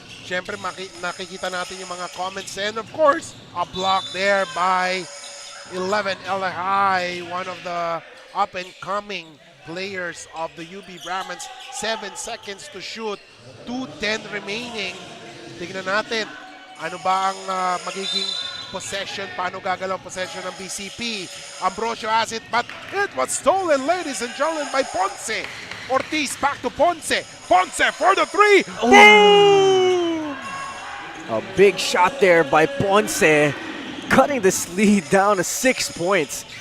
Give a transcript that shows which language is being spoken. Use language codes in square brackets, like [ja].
[tl] Siyempre, nakikita natin yung mga comments. [en] And of course, a block there by 11 Elihai, one of the up-and-coming players of the UB Brahmans. 7 seconds to shoot, 2:10 remaining. [tl] Tingnan natin, ano ba ang magiging possession, paano gagalaw ang possession ng BCP. [en] Ambrosio has it, but it was stolen, ladies and gentlemen, by Ponce. Ortiz back to Ponce. Ponce for the three. Boom! A big shot there by Ponce, cutting this lead down to 6 points.